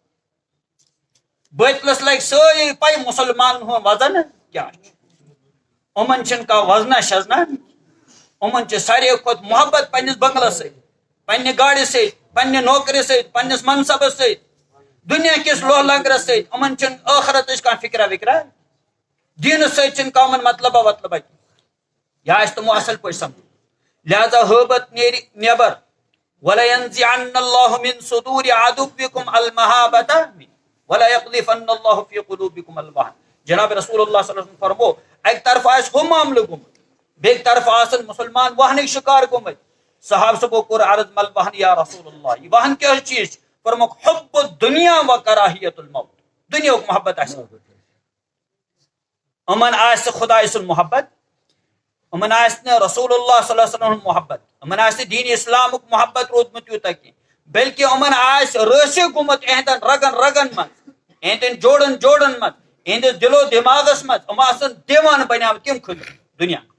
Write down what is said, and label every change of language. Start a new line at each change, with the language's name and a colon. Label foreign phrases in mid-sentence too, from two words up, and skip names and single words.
Kashmiri: بٲتلس لگہِ سٲری پاے مُسلمانن ہُنٛد وزن کیاہ چھُ یِمن چھِنہٕ کانٛہہ وزنا شزنا یِمن چھِ ساروی کھۄتہٕ محبت پننِس بنگلس سۭتۍ پننہِ گاڑِ سۭتۍ پننہِ نوکری سۭتۍ پننِس منصبس سۭتۍ دُنیا کِس لوہ لنگرس سۭتۍ یِمن چھِنہٕ ٲخرتٕچ کانٛہہ فِکرا وِکرا دیٖنس سۭتۍ چھِنہٕ کانٛہہ یِمن مطلبا وطلبا کینٛہہ یہِ آسہِ تِمو اصل پٲٹھۍ سمجھ لہذا حٲبت نیرِ نٮ۪بر
Arabic: وَلَيَنزِعَنَّ اللَّهُ مِن صُدوٗرِ عَدُوِّكُمْ الْمَحَابَةَ وَلَيَقْذِفَنَّ اللَّهُ فِي قُلُوبِكُمُ الْوَهْنَ
Kashmiri: جناب
Arabic: رسول اللہ صلی اللہ علیہ وسلم
Kashmiri: فرمو اکہِ طرفہٕ آسہِ ہُہ معاملہٕ گوٚمُت بیٚکہِ طرفہٕ آسن مُسلمان وہنٕکۍ شِکار گوٚمٕتۍ صحابہ صٲبو کوٚر عرض مل وہن
Arabic: یا رسول اللہ
Kashmiri: یہِ وہن کیٛاہ چیٖز چھُ فرموکھ
Arabic: حُبُّ الدُنیا وَکَراہِیَۃُ الْموت
Kashmiri: دُنیاہُک محبت آسہِ یِمن آسہِ خۄداے سُنٛد محبت یِمن آسہِ نہٕ
Arabic: رسول اللہ صلی اللہ علیہ وسلم
Kashmiri: ہُنٛد محبت یِمن آسہِ نہٕ دیٖنِ اسلامُک محبت روٗدمُت تیوٗتاہ کینٛہہ بلکہِ یِمن آسہِ رٲسِکھ گوٚمُت یِہنٛدٮ۪ن رگن رگن منٛز یِہنٛدٮ۪ن جوڑن جوڑن منٛز یِہنٛدِس دِلو دٮ۪ماغس منٛز یِم آسن دیوانہٕ بنیمٕتۍ کٔمۍ خٲطرٕ دُنیا